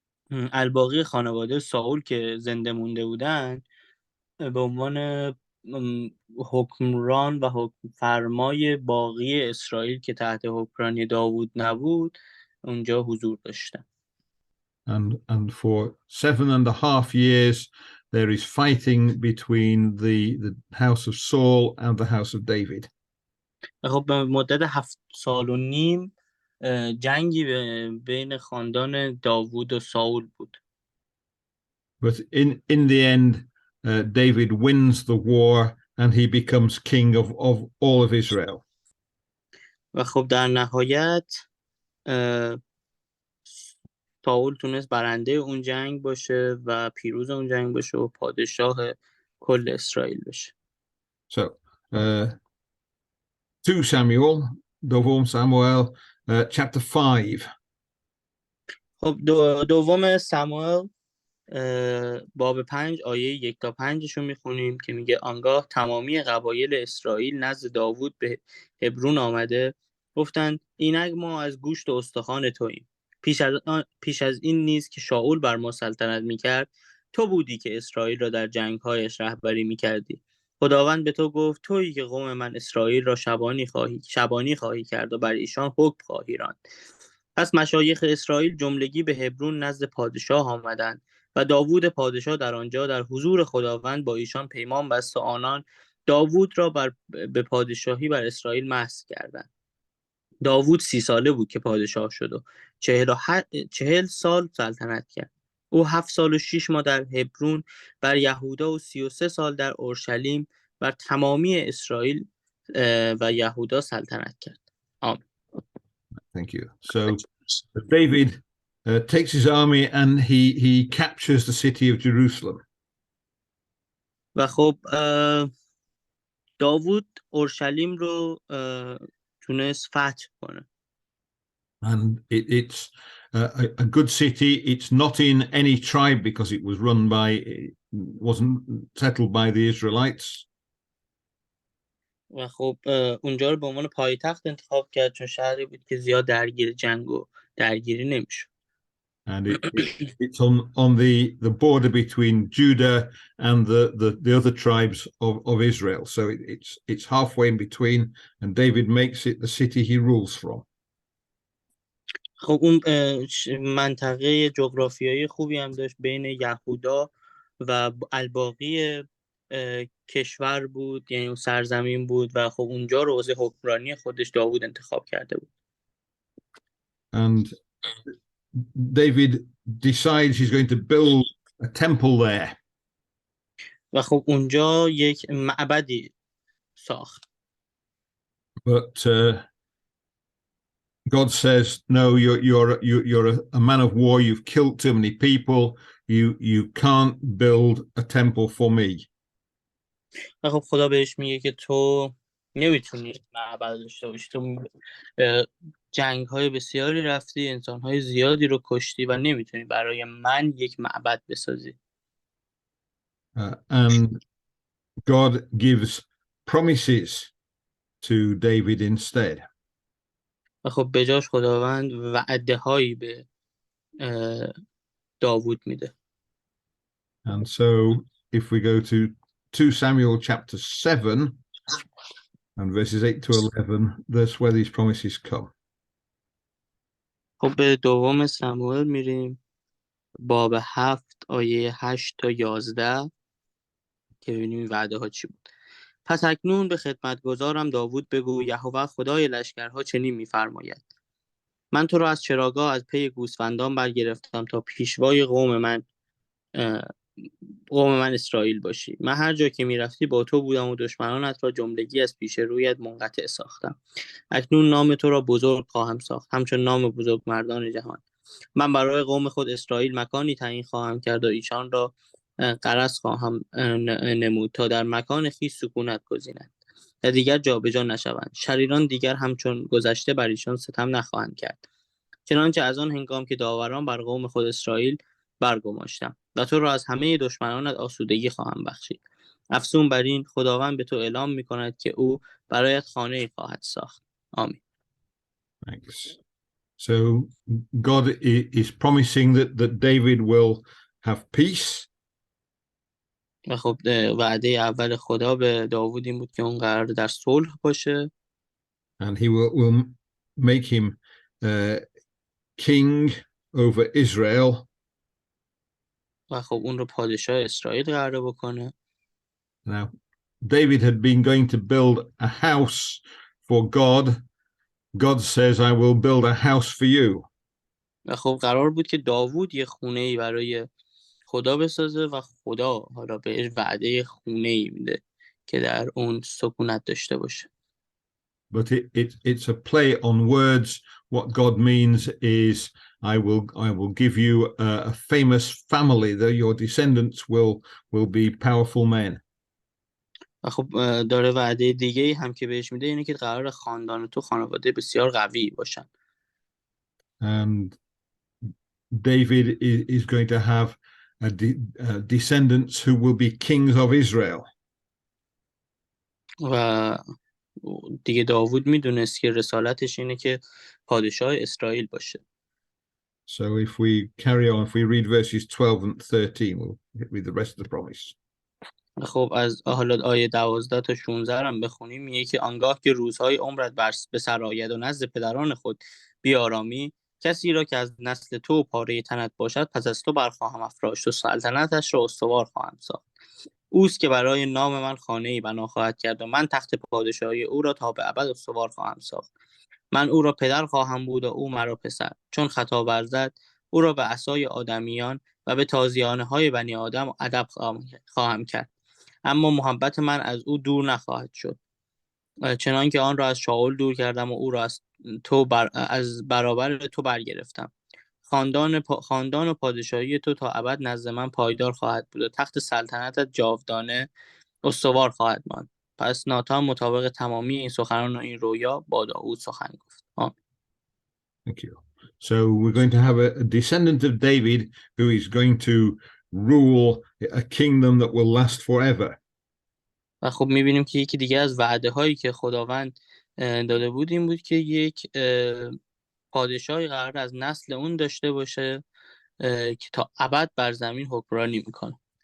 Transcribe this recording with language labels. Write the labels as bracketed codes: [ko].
[fa] الباقی خانواده ساول که زنده مونده بودن به عنوان حکمران و حکم فرمای باقی اسرائیل که تحت حکمرانی داوود نبود اونجا حضور داشتن. [en] And for 7.5 years there is fighting between the house of Saul and the house of David. [fa] خب به مدت 7.5 سال جنگی بین خاندان داوود و ساول بود. [en] But in the end David wins the war and he becomes king of all of Israel. [fa] و خب در نهایت ساول تونست برنده اون جنگ باشه و پیروز اون جنگ باشه و پادشاه کل اسرائیل بشه. [en] So 2 Samuel, دوم ساموئل chapter 5. [fa] خب دوم ساموئل باب 5 آیه 1 تا 5 رو میخونیم که میگه آنگاه تمامی قبایل اسرائیل نزد داوود به هبرون آمده گفتند اینک ما از گوشت و استخوان توییم. پیش از این نیز که شاول بر ما سلطنت میکرد تو بودی که اسرائیل را در جنگ‌هایش رهبری میکردی. خداوند به تو گفت تویی که قوم من اسرائیل را شبانی خواهی کرد و بر ایشان حکم خواهی راند. پس مشایخ اسرائیل جملگی به هبرون نزد پادشاه آمدند و داوود پادشاه در آنجا در حضور خداوند با ایشان پیمان بست و آنان داوود را به پادشاهی بر اسرائیل محض کردند. داوود 30 ساله بود که پادشاه شد و 40 سال سلطنت کرد. او 7 سال و 6 ماه در هبرون بر یهودا و 33 سال در اورشلیم بر تمامی اسرائیل و یهودا سلطنت کرد. آمین. [en] Thank you. So David takes his army and he captures the city of Jerusalem. [fa] و خب داوود اورشلیم رو تونست فتح کنه. [en] And it's a good city. It's not in any tribe because it was wasn't settled by the Israelites. [fa] و خب اونجا رو به عنوان پایتخت انتخاب کرد چون شهری بود که زیاد درگیر جنگ و درگیری نمیشد. [en] And it's on the border between Judah and the other tribes of Israel. So it's halfway in between, and David makes it the city he rules from. [fa] خب اون منطقه جغرافیایی خوبی هم داشت بین یهودا و الباقی کشور بود، یعنی اون سرزمین بود و خب اونجا رو واسه حکمرانی خودش داوود انتخاب کرده بود. [en] And David decides he's going to build a temple there. [fa] و خب اونجا یک معبدی ساخت. [en] But God says, no, you're a man of war. You've killed too many people. You can't build a temple for me. [fa] و خب خدا بهش میگه که تو نمیتونی معبد داشته باشی. تو جنگ‌های بسیاری رفتی، انسان‌های زیادی رو کشتی و نمیتونی برای من یک معبد بسازی. [en] And God gives promises to David instead. [fa] و خب بجاش خداوند وعده هایی به داوود میده. [en] And so if we go to 2 Samuel chapter 7 and verses 8 to 11, that's where these promises come. [fa] خب به دوم سموئل میریم باب 7 آیه 8 تا 11 که ببینیم وعده ها چی بود. پس اکنون به خدمتگزارم داوود بگو یهوه خدای لشکرها چنین میفرماید من تو را از چراگاه از پی گوسفندان برگرفتم تا پیشوای قوم من قوم من اسرائیل باشی. من هر جا که میرفتی با تو بودم و دشمنانت را جملگی از پیش رویت منقطع ساختم. اکنون نام تو را بزرگ خواهم ساخت، همچون نام بزرگ مردان جهان. من برای قوم خود اسرائیل مکانی تعیین خواهم کرد و ایشان را غرض خواهم نمود تا در مکان خویش سکونت گزینند و دیگر جابجا نشوند. شریران دیگر همچون گذشته بر ایشان ستم نخواهند کرد، چنانچه از آن هنگام که داوران بر قوم خود اسرائیل برگماشتم و تو را از همه دشمنانت آسودگی خواهم بخشید. افزون بر این خداوند به تو اعلام می‌کند که او برایت خانه‌ای خواهد ساخت. آمین. [en] Thanks. So God is promising that David will have peace. [fa] و خب وعده اول خدا به داوود این بود که اون قرار در صلح باشه [en] And he will make him king over Israel. [fa] و خب اون رو پادشاه اسرائیل قرار بکنه. [en] Now, David had been going to build a house for God. God says, I will build a house for you. [fa] و خب قرار بود که داوود یه خونه‌ای برای خدا بسازه و خدا حالا بهش وعده خونه‌ای میده که در اون سکونت داشته باشه. [en] But it's a play on words. What God means is, I will give you a famous family, that your descendants will be powerful men. [fa] و خب داره وعده دیگه‌ای هم که بهش میده اینه که قرار خاندان تو خانواده بسیار قوی باشن. [en] And David is going to have descendants who will be kings of Israel. [fa] و دیگه داوود میدونست که رسالتش اینه که پادشاه اسرائیل باشه. [en] So if we carry on, if we read verses 12 and 13, we'll read the rest of the promise. [fa] خب از حالا آیه 12 تا 16 هم بخونیم. میگه که آنگاه که روزهای عمرت به سر آید و نزد پدران خود بیارامی، کسی را که از نسل تو پاره تنت باشد پس از تو برخواهم افراشت و سلطنتش را استوار خواهم ساخت. اوست که برای نام من خانه‌ای بنا خواهد کرد و من تخت پادشاهی او را تا به ابد استوار خواهم ساخت. من او را پدر خواهم بود و او مرا پسر. چون خطا ورزد او را به عصای آدمیان و به تازیانه‌های بنی آدم ادب خواهم کرد. اما محبت من از او دور نخواهد شد، چنان که آن را از شاول دور کردم و او را از برابر تو برگرفتم. خاندان و پادشاهی تو تا ابد نزد من پایدار خواهد بود و تخت سلطنتت جاودانه استوار خواهد ماند. پس ناتان مطابق تمامی این سخنان و این رویا با داوود سخن گفت. [en] Thank you. So we're going to have a descendant of David who is going to rule a kingdom that will last forever. [fa] و خب میبینیم که یکی دیگه از وعده هایی که خداوند داده بود این بود که یک پادشاهی قرار از نسل اون داشته باشه که تا ابد بر زمین حکمرانی میکنه.